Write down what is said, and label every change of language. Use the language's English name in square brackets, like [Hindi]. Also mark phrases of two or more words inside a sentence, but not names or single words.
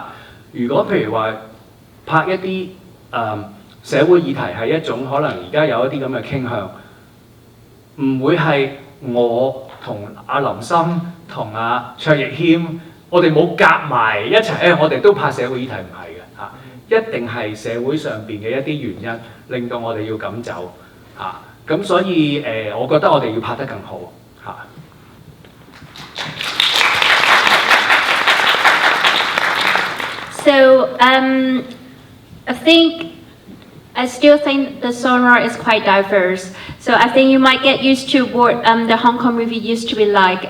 [Cantonese] 如果譬如話拍一啲社會議題係一種可能而家有一啲咁嘅傾向，唔會係我同阿林森同阿卓亦謙，我哋冇夾埋一齊我哋都拍社會議題，唔係嘅嚇，一定係社會上邊嘅一啲原因令到我哋要咁走嚇。咁所以我覺得我哋要拍得更好嚇。 [English] So I still think the genre is quite diverse. So I think you might get used to what the Hong Kong movie used to be like.